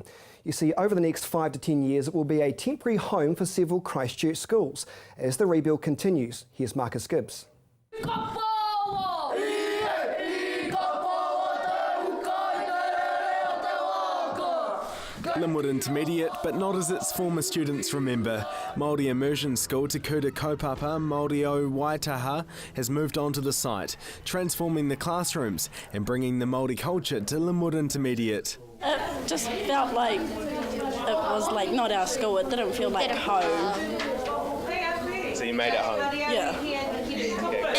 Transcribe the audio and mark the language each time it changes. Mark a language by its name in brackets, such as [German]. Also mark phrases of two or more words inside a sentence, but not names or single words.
[English] You see, over the next 5 to 10 years, it will be a temporary home for several Christchurch schools. As the rebuild continues, here's Marcus Gibbs. Linwood Intermediate, but not as its former students remember. Māori immersion school Te Kuta Kaupapa Māori o Waitaha has moved on to the site, transforming the classrooms and bringing the Māori culture to Linwood Intermediate. It just felt like it was like not our school. It didn't feel like home. So you made it home? Yeah.